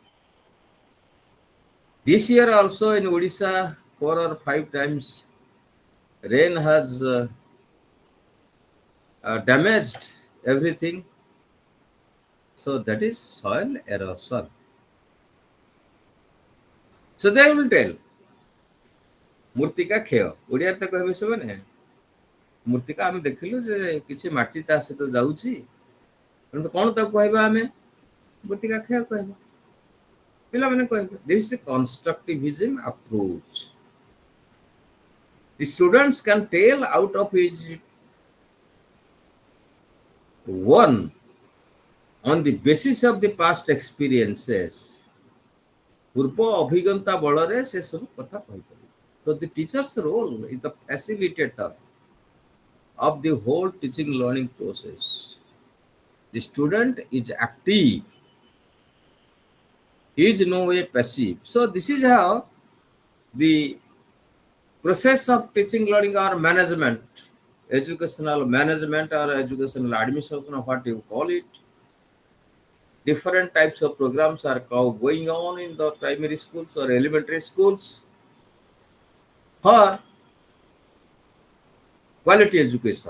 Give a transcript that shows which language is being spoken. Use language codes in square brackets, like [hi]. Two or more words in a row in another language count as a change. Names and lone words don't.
[en] This year also in Odisha, 4 or 5 times rain has damaged everything. So that is soil erosion. So they will tell [or] ମୂର୍ତ୍ତିକା କ୍ଷୟ ଓଡ଼ିଆରେ ତ କହିବେ ସେମାନେ ମୂର୍ତ୍ତିକା ଆମେ ଦେଖିଲୁ ଯେ କିଛି ମାଟି ତା ସହିତ ଯାଉଛି କିନ୍ତୁ କ'ଣ ତାକୁ କହିବା ଆମେ ମୂର୍ତ୍ତିକା କ୍ଷୟ କହିବା ପିଲାମାନେ କହିବେ [en] this is a constructivism approach. The students can tell out of his one on the basis of the past experiences. [or] ପୂର୍ବ ଅଭିଜ୍ଞତା ବଳରେ ସେ ସବୁ କଥା କହିପାରିବେ. [en] So the teacher's role is the facilitator of the whole teaching learning process. The student is active. He is no way passive. So this is how the process of teaching learning or management, educational management or educational administration, or what you call it, different types of programs are going on in the primary schools or elementary schools for quality education.